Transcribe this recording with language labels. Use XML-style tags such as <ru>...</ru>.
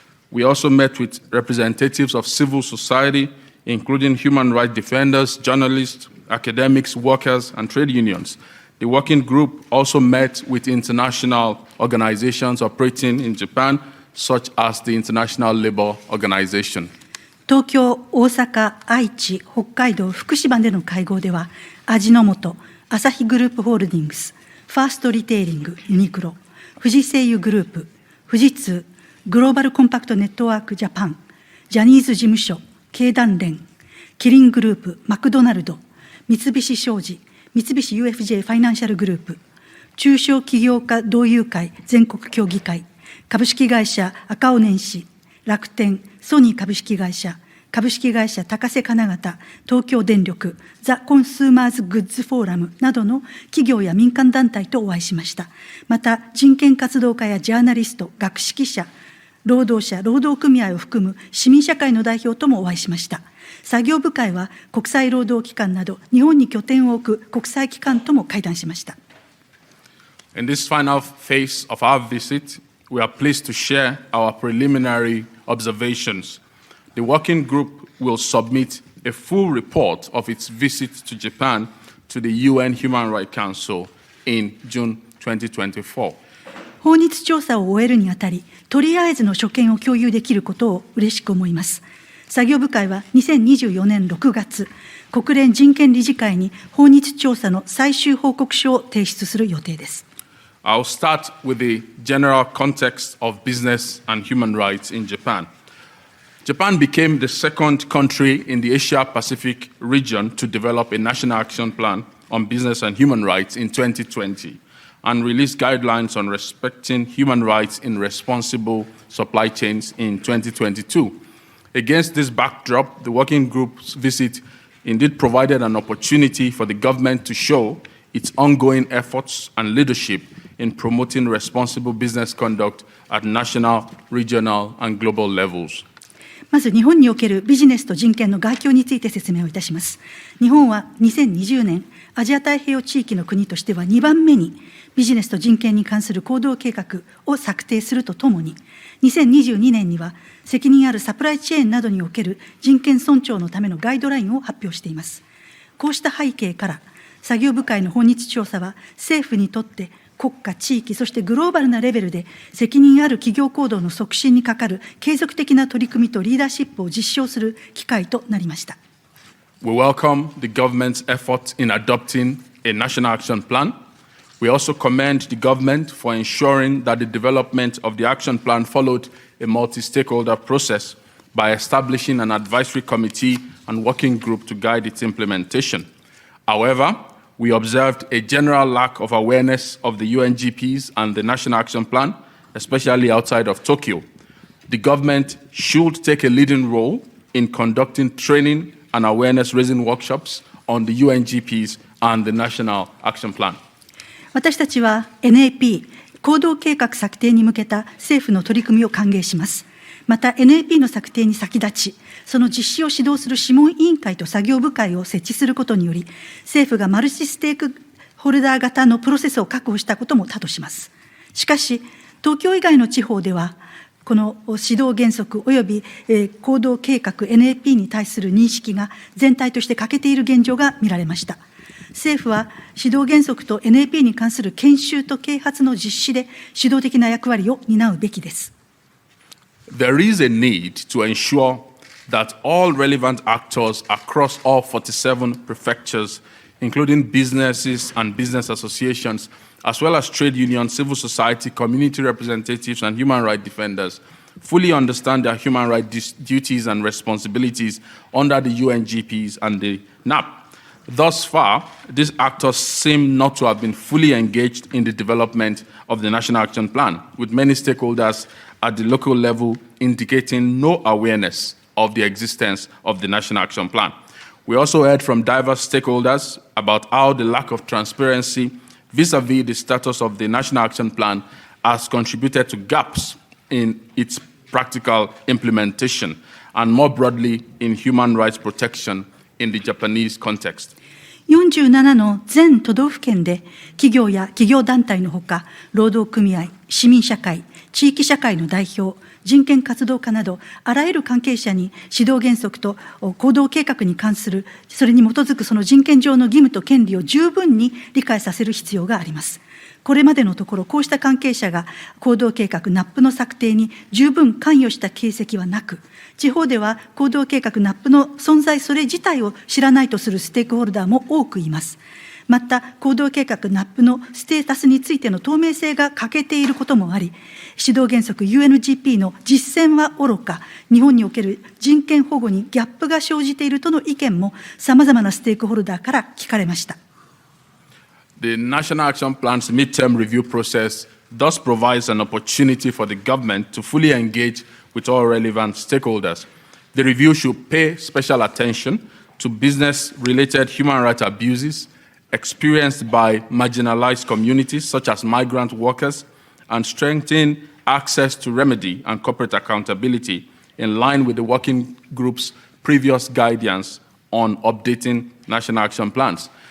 <en>We also met with representatives of civil society, including human rights defenders, journalists, academics, workers, and trade unions. The working group also met with international organizations operating in Japan, such as the International Labour Organization.</en> <ja>東京、大阪、愛知、北海道、福島での会合では、味の素、アサヒグループホールディングス、ファーストリテイリング、ユニクロ、富士製油グループ、富士通、グローバルコンパクトネットワークジャパン、ジャニーズ事務所、経団連、キリングループ、マクドナルド、三菱商事、三菱 UFJ ファイナンシャルグループ、中小企業家同友会全国協議会、株式会社赤尾年始、楽天、ソニー株式会社、株式会社高瀬金型、東京電力、ザ・コンスーマーズ・グッズ・フォーラムなどの企業や民間団体とお会いしました。また、人権活動家やジャーナリスト、学識者、労働者、労働組合を含む市民社会の代表ともお会いしました。作業部会は国際労働機関など日本に拠点を置く国際機関とも会談しました。</ja> <en>In this final phase of our visit, we are pleased to share our preliminary observations. The working group will submit a full report of its visit to Japan to the UN Human Rights Council in June 2024.</en> <ja>訪日調査を終えるにあたり、とりあえずの所見を共有できることを嬉しく思います。作業部会は2024年6月、国連人権理事会に訪日調査の最終報告書を提出する予定です。</ja> <en>I'll start with the general context of business and human rights in Japan. Japan became the second country in the Asia-Pacific region to develop a national action plan on business and human rights in 2020 and released guidelines on respecting human rights in responsible supply chains in 2022. Against this backdrop, the working group's visit indeed provided an opportunity for the government to show its ongoing efforts and leadership in promoting responsible business conduct at national, regional, and global levels.</en> <ja>まず日本におけるビジネスと人権の概況について説明をいたします。日本は2020年、アジア太平洋地域の国としては2番目にビジネスと人権に関する行動計画を策定するとともに、2022年には責任あるサプライチェーンなどにおける人権尊重のためのガイドラインを発表しています。こうした背景から、作業部会の訪日調査は政府にとって国家、地域、そしてグローバルなレベルで責任ある企業行動の促進にかかる継続的な取り組みとリーダーシップを実証する機会となりました。</ja> <en>We welcome the government's efforts in adopting a national action plan. We also commend the government for ensuring that the development of the action plan followed a multi-stakeholder process by establishing an advisory committee and working group to guide its implementation. However, we observed a general lack of awareness of the UNGPs and the National Action Plan, especially outside of Tokyo. The government should take a leading role in conducting training and awareness-raising workshops on the UNGPs and the National Action Plan.</en> <ja>私たちは NAP 行動計画策定に向けた政府の取り組みを歓迎します。また NAP の策定に先立ち、その実施を指導する諮問委員会と作業部会を設置することにより、政府がマルチステークホルダー型のプロセスを確保したことも多とします。しかし、東京以外の地方では、この指導原則及び行動計画 NAP に対する認識が全体として欠けている現状が見られました。政府は指導原則と NAP に関する研修と啓発の実施で主導的な役割を担うべきです。</ja> <en>There is a need to ensure that all relevant actors across all 47 prefectures, including businesses and business associations, as well as trade unions, civil society, community representatives, and human rights defenders, fully understand their human rights duties and responsibilities under the UNGPs and the NAP. Thus far, these actors seem not to have been fully engaged in the development of the National Action Plan, with many stakeholders at the local level indicating no awareness of the existence of the National Action Plan. We also heard from diverse stakeholders about how the lack of transparency vis-à-vis the status of the National Action Plan has contributed to gaps in its practical implementation and more broadly in human rights protection in the Japanese context.</en> <ja>47の全都道府県で企業や企業団体のほか、労働組合、市民社会、地域社会の代表、人権活動家など、あらゆる関係者に指導原則と行動計画に関する、それに基づくその人権上の義務と権利を十分に理解させる必要があります。これまでのところ、こうした関係者が行動計画 NAP の策定に十分関与した形跡はなく、地方では行動計画 NAP の存在それ自体を知らないとするステークホルダーも多くいます。また、行動計画 NAP のステータスについての透明性が欠けていることもあり、指導原則 UNGP の実践はおろか、日本における人権保護にギャップが生じているとの意見も、さまざまなステークホルダーから聞かれました。</ja> <en>The National Action Plan's midterm review process thus provides an opportunity for the government to fully engage with all relevant stakeholders. The review should pay special attention to business-related human rights abuses experienced by marginalized communities such as migrant workers and strengthen access to remedy and corporate accountability in line with the working group's previous guidance on updating national action plans.</en>